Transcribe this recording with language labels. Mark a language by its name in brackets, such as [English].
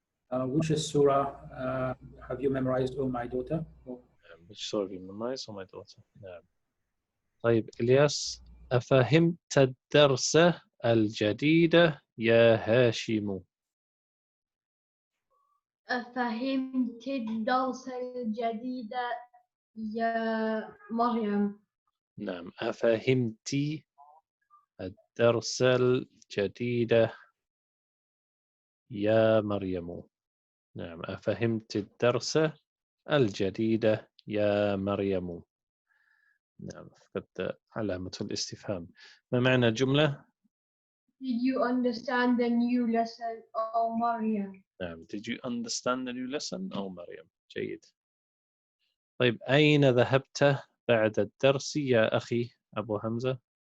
[English] Which surah have you memorized, oh my daughter? Which surah have you memorized, oh my daughter? [Arabic] نعم. طيب إلياس، أفهمت الدرس الجديد يا هاشم؟ أفهمت الدرس الجديد يا مريم؟ نعم أفهمت الدرس الجديد يا مريم. نعم أفهمت الدرس الجديد يا مريم. نعم فقدت علامة الاستفهام. ما معنى الجملة؟ [English] Did you understand the new lesson, oh Maryam? [Arabic] نعم [English] Did you understand the new lesson? [Arabic] أو مريم. جيد. طيب أين ذهبت بعد الدرس يا أخي أبو حمزة؟